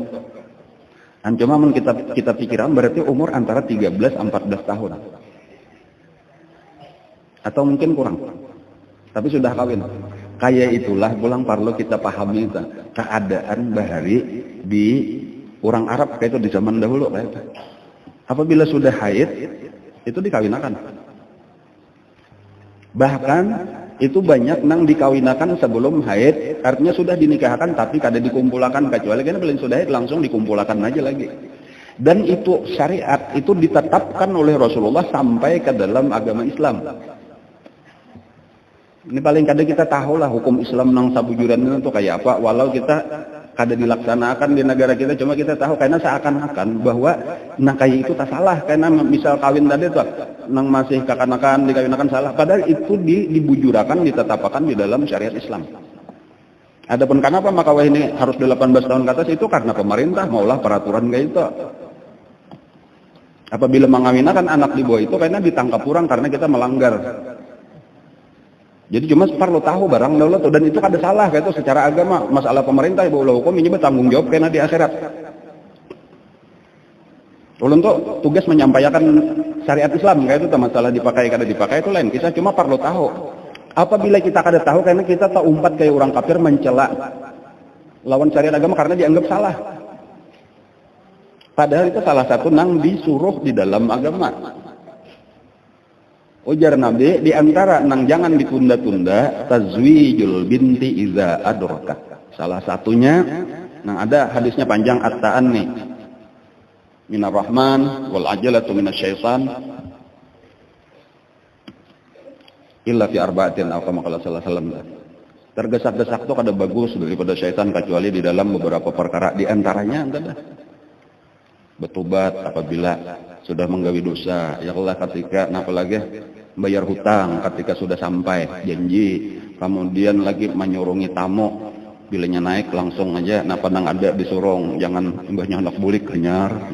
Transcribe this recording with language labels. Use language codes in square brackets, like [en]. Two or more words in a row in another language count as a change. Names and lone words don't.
[bjn] Cuma kita pikiran berarti umur antara 13-14 tahun. Atau mungkin kurang. Tapi sudah kawin. Kayak itulah pulang perlu kita pahami itu. Keadaan bahari di orang Arab kayak itu di zaman dahulu kayak itu. Apabila sudah haid itu dikawinakan. Bahkan itu banyak nang dikawinakan sebelum haid, artinya sudah dinikahkan tapi kada dikumpulkan kecuali kan belum sudah haid langsung dikumpulkan aja lagi. Dan itu syariat itu ditetapkan oleh Rasulullah sampai ke dalam agama Islam. Ini paling kada kita tahu lah hukum Islam nang sabujuran itu kayak apa, walau kita kada dilaksanakan di negara kita, cuma kita tahu karena seakan-akan bahwa nah kayak itu tak salah, karena misal kawin tadi tuh nang masih kakanakan dikawinakan salah, padahal itu dibujurakan ditetapkan di dalam syariat Islam. Adapun kenapa maka ini harus 18 tahun ke atas itu karena pemerintah maulah peraturan kayak itu. Apabila mengawinakan anak di bawah itu karena ditangkap kurang karena kita melanggar. Jadi cuma perlu tahu barang dahulu tuh, dan itu kada salah kayak itu secara agama, masalah pemerintah ibu hukum ini bertanggung jawab karena di akhirat. Ulun tuh tugas menyampaikan syariat Islam kayak itu masalah dipakai kada dipakai itu lain. Kita cuma perlu tahu. Apabila kita kada tahu karena kita tak umpat kayak orang kafir mencela lawan syariat agama karena dianggap salah. Padahal itu salah satu nang disuruh di dalam agama. Ujar Nabi, di antara nang jangan ditunda-tunda [ar] تزويج البنت إذا أدركت. [bjn] Salah satunya nang ada hadisnya panjang [ar] التأني من الرحمن والعجلة من الشيطان إلا في أربعة atau كما قال صلى الله عليه وسلم. [bjn] Tergesak-gesak itu kada bagus daripada syaitan kecuali di dalam beberapa perkara, di antaranya ada bertobat apabila sudah menggawi dosa, [ar] يا الله [bjn] ketika apalagi bayar hutang ketika sudah sampai janji, kemudian lagi menyurungi tamu bilanya naik langsung aja pandang ada disurung, jangan mbahnya anak bulik kenyar.